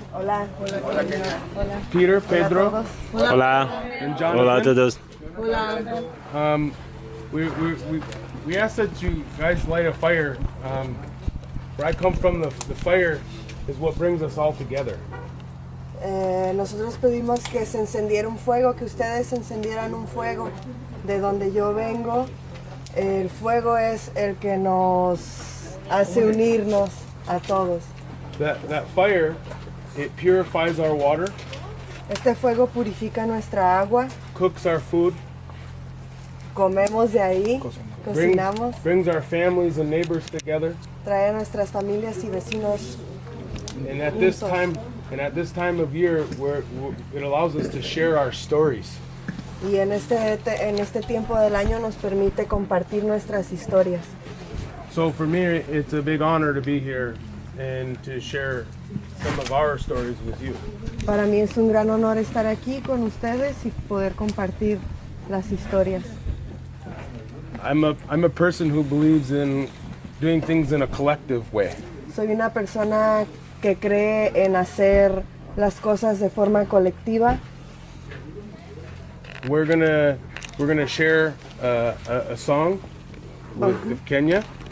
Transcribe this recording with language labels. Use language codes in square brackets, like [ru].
[es] Hola. Hola, Kenya. Hola. Peter, Pedro. Hola. [en] And Jonathan. [es] Hola a todos. Hola. [en] We ask that you guys light a fire. Where I come from, the fire is what brings us all together. [es] Nosotros pedimos que se encendiera un fuego, que ustedes encendieran un fuego. De donde yo vengo, el fuego es el que nos hace unirnos a todos. [en] That fire, it purifies our water. [es] Este fuego purifica nuestra agua. [en] Cooks our food. [es] Comemos de ahí, cocinamos. [en] Brings our families and neighbors together. [es] Trae a nuestras familias y vecinos. [en] And at this time of year, it allows us to share our stories. [es] Y en este tiempo del año nos permite compartir nuestras historias. [en] So for me, it's a big honor to be here and to share some of our stories with you. [es] Para mí es un gran honor estar aquí con ustedes y poder compartir las historias. [en] I'm a person who believes in doing things in a collective way. [es] Soy una persona que cree en hacer las cosas de forma colectiva. [en] We're gonna share a song with Kenya.